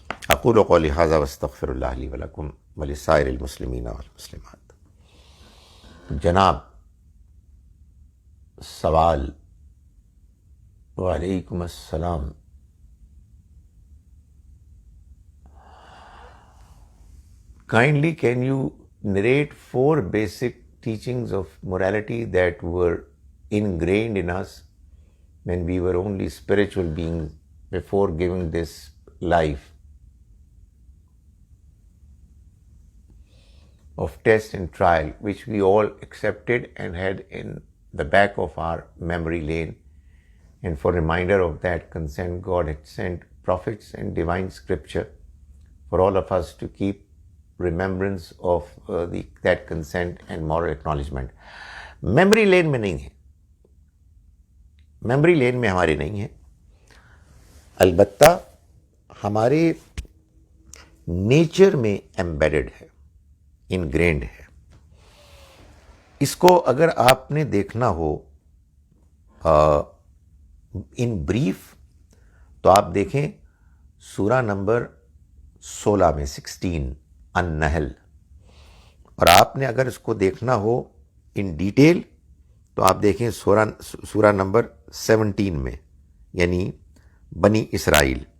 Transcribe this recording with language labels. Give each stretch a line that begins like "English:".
Arabic: اقول قولی ھذا واستغفر اللہ لی ولکم ولسائر المسلمین والمسلمات۔ جناب سوال۔ وعلیکم السلام۔
English: Kindly can you narrate 4 basic teachings of morality that were ingrained in us when we were only spiritual beings before giving this life? of test and trial, which we all accepted and had in the back of our memory lane. And for reminder of that consent, God had sent prophets and divine scripture for all of us to keep remembrance of that consent and moral acknowledgement.
Urdu: Memory lane में नहीं है, memory lane में हमारे नहीं है, البتہ ہمارے nature میں embedded ہے, انگرینڈ ہے. اس کو اگر آپ نے دیکھنا ہو ان بریف تو آپ دیکھیں سورہ نمبر 16 میں 16 النحل, اور آپ نے اگر اس کو دیکھنا ہو ان ڈیٹیل تو آپ دیکھیں سورہ نمبر 17 میں, یعنی بنی اسرائیل.